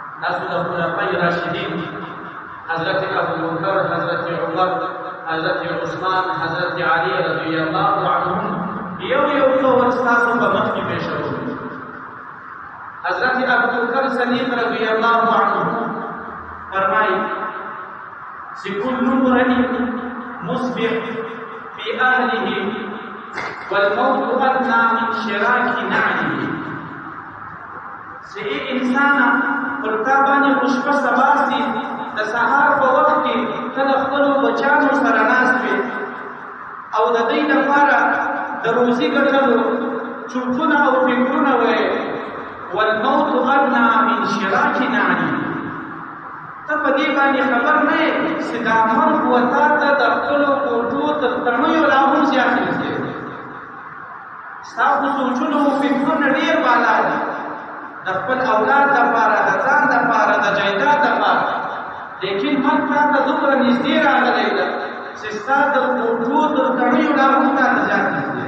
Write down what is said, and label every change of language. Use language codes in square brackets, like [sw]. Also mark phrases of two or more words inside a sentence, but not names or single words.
[ps] تاسو د خلفای راشدین حضرت ابوبکر، حضرت عمر، حضرت عثمان، حضرت علی [ar] رضی الله عنهم [ps] یو قول تاسو په مخ کې پیښوي. حضرت ابوبکر صدیق [ar] رضی الله عنه [ps] فرمایي چې [ar] كل امرئ مصبح في اهله والموت ادنى من شراك نعله. [ps] چې انسان پر تا باندې خوشبه سبا سي د سهار په وخت کې ته د خپلو بچیانو سره ناست وې او د دوی لپاره د روزي ګټلو چوپونه او فکرونه وې. [ar] والموت ادنى من شراك نعله. [ps] ته په دې باندې خبر نه یې چې دا مرګ وتا ته د خپلو کوټو تر تڼیو لا هم زیات دی. ستا خو سوچونه او فکرونه ډېر بالا دي، د خپل اولاد دپاره، د ځان دپاره، د جایداد دپاره، لیکن مرګ تا ته دومره نږدې راغلی ده چې ستا د کوټو تر تڼیو لا هم تا ته زیات نږدې.